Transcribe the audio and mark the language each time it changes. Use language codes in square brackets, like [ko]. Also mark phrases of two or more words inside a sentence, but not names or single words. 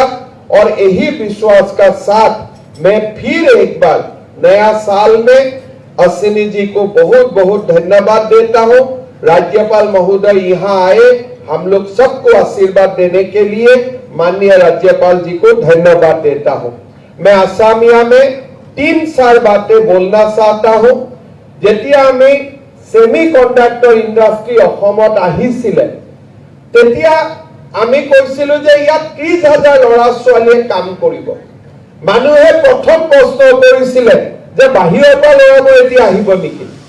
[hi] और यही विश्वास का साथ मैं फिर एक बार नया साल में अश्विनी जी को बहुत बहुत धन्यवाद देता हूं। राज्यपाल महोदय यहाँ आए, हम लोग सबको आशीर्वाद देने के लिए माननीय राज्यपाल जी को धन्यवाद देता हूं। मैं आसामिया में 3-4 बातें बोलना चाहता हूं। [as] जेतिया আমি [en] semiconductor industry [as] অসমত আহিছিলে, তেতিয়া আমি কৈছিলো যে ইয়াত 30,000 ল'ৰা ছোৱালীয়ে কাম কৰিব। মানুহে প্ৰথম প্ৰশ্ন কৰিছিলে যে বাহিৰৰ পৰা ল'ৰাবোৰ এতিয়া আহিব নেকি।